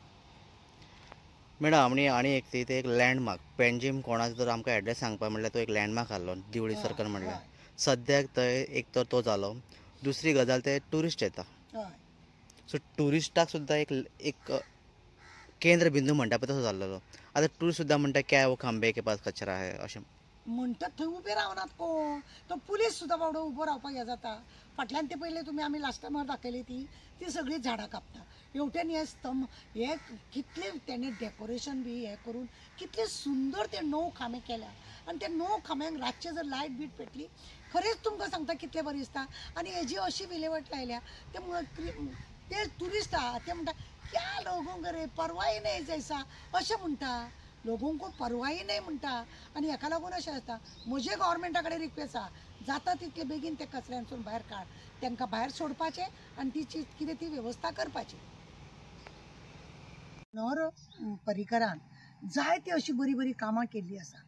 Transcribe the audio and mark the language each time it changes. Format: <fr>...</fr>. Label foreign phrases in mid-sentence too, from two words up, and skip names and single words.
<kok>मॅडम आनी एक लँडमार्क पेंजीम कोणाक जर आमकां एड्रेस सांगपा म्हणल्यार तो एक लँडमार्क आहलो दिवळी सर्कल म्हणल्यार सद्याक थंय एक तर तो जालो। दुसरी गजाल ते ट्युरिस्ट येता सो ट्युरिस्टाक सुद्दां एक केंद्र बिंदू म्हणटा पळय तसो जाल्लो। आतां ट्युरिस्ट सुद्दां म्हणटा</kok> <hi>क्या वो खंबे के पास कचरा है</hi> <kok>अशें म्हणटात थंय उबे रावनात कोण तो पुलीस सुद्दां बाबडो उबो रावपाक हें जाता। फाटल्यान ते पयले तुमी आमी</kok> <en>last time</en> <kok>दाखयली ती सगळी झाडां कापता हेवटेन हे स्तंभ हे कितले तेणे डेकोरेशन बी हें करून कितले सुंदर ते 9 खांबे केल्या आनी ते 9 खांब्यांक रातचे जर लायट बीट पेटली खरेंच तुमकां सांगता कितलें बरें दिसता। आनी हेजी अशी विलेवट लायल्या ते ट्युरिस्ट आहा ते म्हणटा</kok> <hi>क्या लोगों को रे परवाही नाही जैसा</hi> <kok>अशें म्हणटा</kok> <hi>लोगों को परवाही नाही</hi> <kok>म्हणटा आनी हेका लागून अशें जाता। म्हजे गव्हर्मेंटा कडेन रिक्वेस्ट आहा जाता तितले बेगीन ते कचऱ्यांसून भायर काड तांकां भायर सोडपाचें आनी तिची कितें ती वेवस्था करपाची। मनोहर पर्रीकरान जायती अशी बरी बरी कामां केल्ली आसा।</kok>